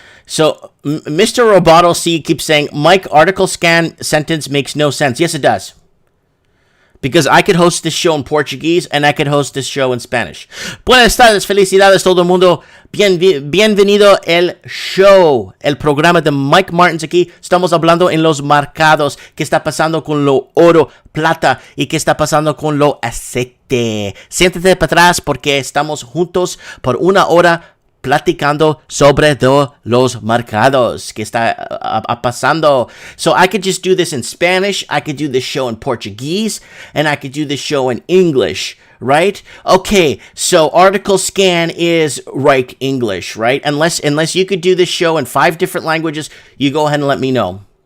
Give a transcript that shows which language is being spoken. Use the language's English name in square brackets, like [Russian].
[English] So Mr. Roboto C keeps saying, Mike, article scan sentence makes no sense. Yes, it does. Because I could host this show in Portuguese and I could host this show in Spanish. [Spanish] Buenas tardes, felicidades todo el mundo. Bienvenido el show, el programa de Mike Martins aquí. Estamos hablando en los mercados. ¿Qué está pasando con lo oro, plata y qué está pasando con lo aceite? Siéntate para atrás porque estamos juntos por 1 hora platicando sobre los mercados que está pasando. [English] So I could just do this in Spanish, I could do this show in Portuguese, and I could do this show in English, right? Okay, so article scan is right English, right? Unless you could do this show in 5 different languages, you go ahead and let me know.